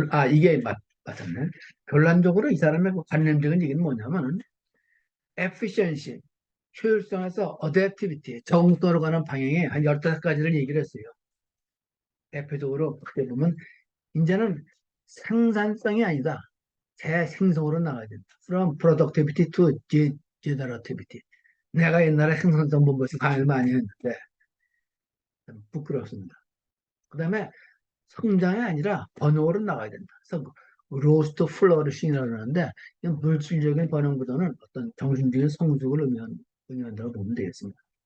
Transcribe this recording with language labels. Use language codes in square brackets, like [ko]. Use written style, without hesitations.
[ko] 이게 맞았네. 결론적으로 이 사람의 관념적인 얘기는 뭐냐면, efficiency, 효율성에서 adaptivity, 적응도로 가는 방향에 한 15가지를 얘기를 했어요. 대표적으로 크게 보면, 이제는 생산성이 아니다. 재생성으로 나가야 된다. [en] From productivity to generativity. [ko] 내가 옛날에 생산성 본부에서 강의를 많이 했는데, 부끄럽습니다. 그 다음에 성장이 아니라 번영으로 나가야 된다. 그래서 로스트 플러리싱이라고 하는데, 물질적인 번영보다는 어떤 정신적인 성숙을 의미한다고 보면 되겠습니다.